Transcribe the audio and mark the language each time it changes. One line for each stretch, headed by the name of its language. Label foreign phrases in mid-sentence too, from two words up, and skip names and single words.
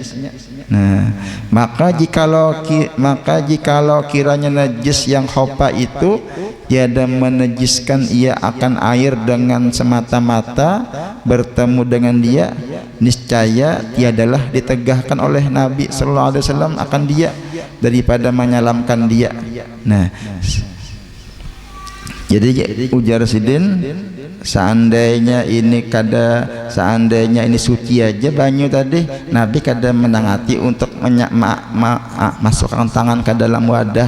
Malay: Nah, maka jikalau kiranya najis yang khopa itu tiada menajiskan ia akan air dengan semata-mata bertemu dengan dia, niscaya tiadalah ditegahkan oleh Nabi
Arabic: صلى الله عليه وسلم
Malay: akan dia daripada menyalamkan dia.
Banjar: Nah, jadi ujar sidin, seandainya ini suci aja banyu tadi, Nabi kada menangati untuk masukkan tangan ke dalam wadah.